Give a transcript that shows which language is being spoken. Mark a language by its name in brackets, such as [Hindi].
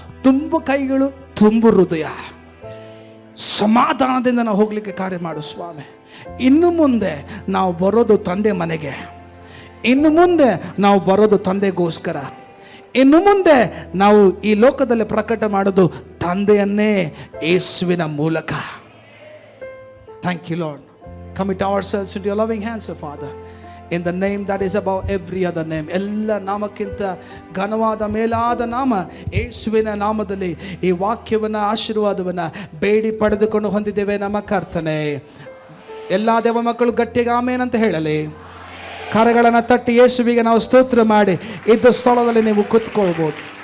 [Kannada] ತುಂಬು ಕೈಗಳು, ತುಂಬು ಹೃದಯ, ಸಮಾಧಾನದಿಂದ ನಾವು ಹೋಗ್ಲಿಕ್ಕೆ ಕಾರ್ಯ ಮಾಡು ಸ್ವಾಮಿ. ಇನ್ನು ಮುಂದೆ ನಾವು ಬರೋದು ತಂದೆ ಮನೆಗೆ, ಇನ್ನು ಮುಂದೆ ನಾವು ಬರೋದು ತಂದೆಗೋಸ್ಕರ, ಇನ್ನು ಮುಂದೆ ನಾವು ಈ ಲೋಕದಲ್ಲಿ ಪ್ರಕಟ ಮಾಡೋದು ತಂದೆಯನ್ನೇ ಯೇಸುವಿನ ಮೂಲಕ. [English] Thank you lord. Commit ourselves into your loving hands, O Father, in the name that is above every other name. [Kannada] ಎಲ್ಲ ನಾಮಕ್ಕಿಂತ ಘನವಾದ ಮೇಲಾದ ನಾಮ ಯೇಸುವಿನ ನಾಮದಲ್ಲಿ ಈ ವಾಕ್ಯವನ್ನು, ಆಶೀರ್ವಾದವನ್ನು ಬೇಡಿ ಪಡೆದುಕೊಂಡು ಹೊಂದಿದ್ದೇವೆ ನಮ್ಮ ಕರ್ತನೆ. ಎಲ್ಲ ದೇವ ಮಕ್ಕಳು ಗಟ್ಟಿಗೆ ಆಮೇನ್ ಅಂತ ಹೇಳಲಿ. ಕರಗಳನ್ನು ತಟ್ಟಿ ಯೇಸುವಿಗೆ ನಾವು ಸ್ತೋತ್ರ ಮಾಡಿ ಇದ್ದ ಸ್ಥಳದಲ್ಲಿ ನೀವು ಕೂತ್ಕೊಳ್ಬೋದು.